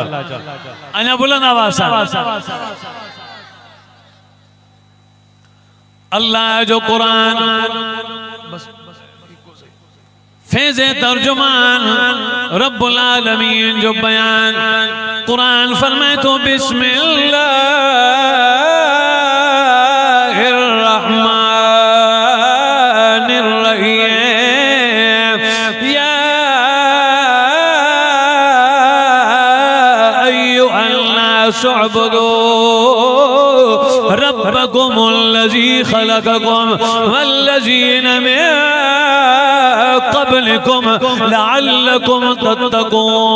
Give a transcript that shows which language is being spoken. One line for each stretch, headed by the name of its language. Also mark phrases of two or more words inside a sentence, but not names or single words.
Sindhi: अञा बुलंद आवाज़ सां। अल्लाह जो कुरान फैज़े तर्जुमान
Arabic: رب العالمين
Sindhi: जो बयान। कुरान फरमाए तो
Arabic: بسم الله الرحمن الرحيم يا أيها الناس اعبدوا ربكم الذي خلقكم والذين من قبلكم لعلكم تتقون.